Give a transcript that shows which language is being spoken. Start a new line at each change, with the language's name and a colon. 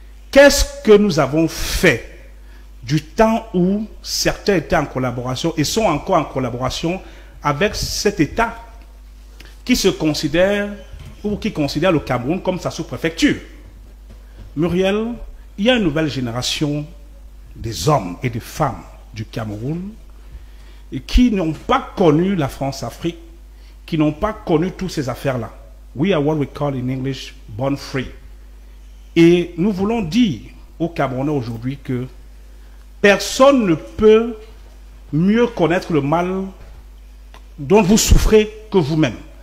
French: Qu'est-ce que nous avons fait du temps où certains étaient en collaboration et sont encore en collaboration avec cet État qui se considère ou qui considère le Cameroun comme sa sous-préfecture? Muriel, il y a une nouvelle génération des hommes et des femmes du Cameroun et qui n'ont pas connu la France-Afrique, qui n'ont pas connu toutes ces affaires-là.
English: We are what we call in English born free.
French: Et nous voulons dire aux Camerounais aujourd'hui que personne ne peut mieux connaître le mal dont vous souffrez que vous-même.